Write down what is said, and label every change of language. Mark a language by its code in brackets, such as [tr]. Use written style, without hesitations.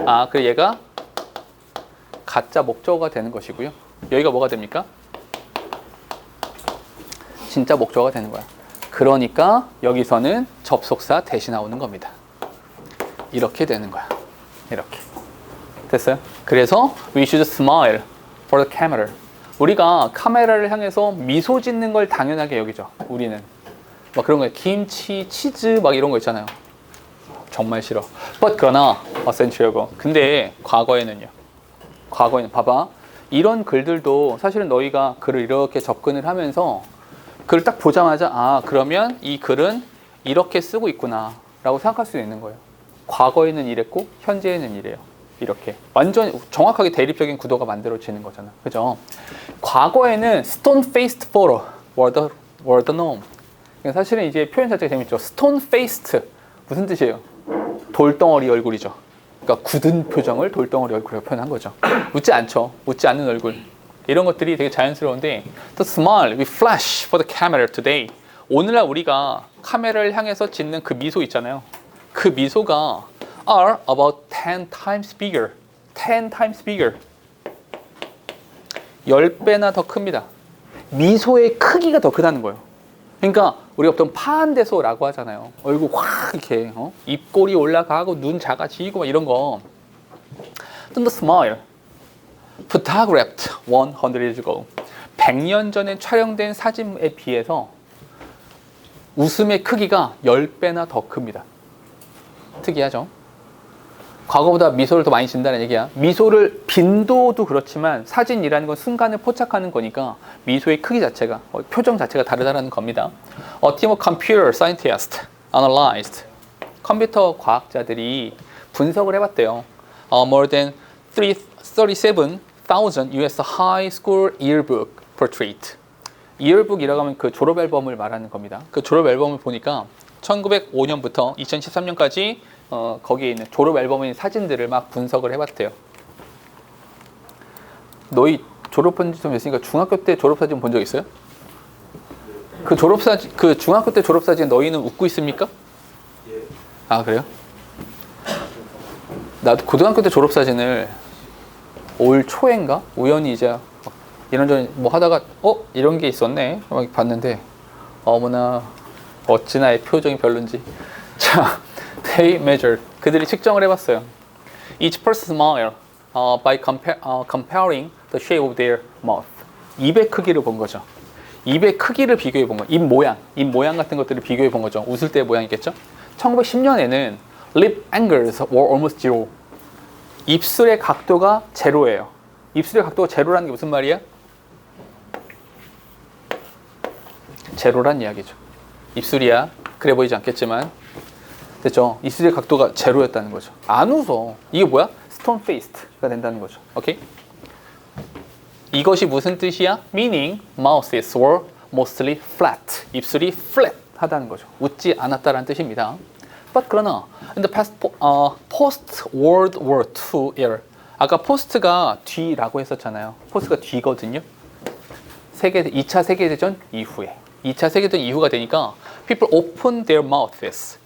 [ko] 그래 얘가 가짜 목적어가 되는 것이고요. 여기가 뭐가 됩니까? 진짜 목적어가 되는 거야. 그러니까 여기서는 접속사 대신 나오는 겁니다. 이렇게 되는 거야. 이렇게. 됐어요? 그래서 [en] we should smile for the camera. [ko] 우리가 카메라를 향해서 미소 짓는 걸 당연하게 여기죠. 우리는. 막 그런 거예요. 김치, 치즈 막 이런 거 있잖아요. 정말 싫어. But 그러나 essential고. 근데 과거에는 봐봐. 이런 글들도 사실은 너희가 글을 이렇게 접근을 하면서 글을 딱 보자마자 그러면 이 글은 이렇게 쓰고 있구나 라고 생각할 수 있는 거예요. 과거에는 이랬고 현재에는 이래요. 이렇게 완전 정확하게 대립적인 구도가 만들어지는 거잖아. 그죠? 과거에는 [en] stone-faced photo were the norm. [ko] 사실은 이제 표현 자체가 재밌죠. stone-faced 무슨 뜻이에요? 돌덩어리 얼굴이죠. 그러니까 굳은 표정을 돌덩어리 얼굴이라고 표현한 거죠. 웃지 않죠. 웃지 않는 얼굴. 이런 것들이 되게 자연스러운데 [en] The smile we flash for the camera today. [ko] 오늘날 우리가 카메라를 향해서 짓는 그 미소 있잖아요. 그 미소가 [en] are about 10 times bigger. 10 times bigger. [ko] 10배나 더 큽니다. 미소의 크기가 더 크다는 거예요. 그러니까 우리가 보통 파한대소라고 하잖아요. 얼굴 확 이렇게 입꼬리 올라가고 눈 작아지고 막 이런 거. [en] The smile photographed 100 years ago. [ko] 100년 전에 촬영된 사진에 비해서 웃음의 크기가 10배나 더 큽니다. 특이하죠? 과거보다 미소를 더 많이 짓는다는 얘기야. 미소를 빈도도 그렇지만 사진이라는 건 순간을 포착하는 거니까 미소의 크기 자체가 표정 자체가 다르다는 겁니다. [en] A team of computer scientists analyzed. [ko] 컴퓨터 과학자들이 분석을 해봤대요. [en] More than 37,000 US high school yearbook portrait. [ko] yearbook이라고 하면 그 졸업 앨범을 말하는 겁니다. 그 졸업 앨범을 보니까 1905년부터 2013년까지 거기에 있는 졸업 앨범에 있는 사진들을 막 분석을 해봤대요. 너희 졸업한 지 좀 됐으니까 중학교 때 졸업사진 본 적 있어요? 그 졸업사진, 그 중학교 때 졸업사진 너희는 웃고 있습니까? 그래요? 나도 고등학교 때 졸업사진을 올 초인가? 우연히 이제 이런저런 뭐 하다가 이런 게 있었네 막 봤는데 어머나 어찌나 의 표정이 별론지. [en] 자, they measured. [ko] 그들이 측정을 해봤어요. [en] Each person smile by comparing the shape of their mouth. [ko] 입의 크기를 본 거죠. 입의 크기를 비교해 본 거예요. 입 모양 같은 것들을 비교해 본 거죠. 웃을 때의 모양이겠죠. 1910년에는 [en] lip angles were almost zero. [ko] 입술의 각도가 제로예요. 입술의 각도가 제로라는 게 무슨 말이야? 제로란 이야기죠. 입술이야. 그래 보이지 않겠지만 됐죠? 입술의 각도가 제로였다는 거죠. 안 웃어. 이게 뭐야? stone faced가 된다는 거죠. 오케이? 이것이 무슨 뜻이야? [en] Meaning mouths were mostly flat. [ko] 입술이 flat 하다는 거죠. 웃지 않았다라는 뜻입니다. [en] But [ko] 그러나 [en] in the post World War II era, [ko] 아까 post가 뒤라고 했었잖아요. post가 뒤거든요. 2차 세계대전 이후에 2차 세계대전 이후가 되니까 [en] people opened their mouths.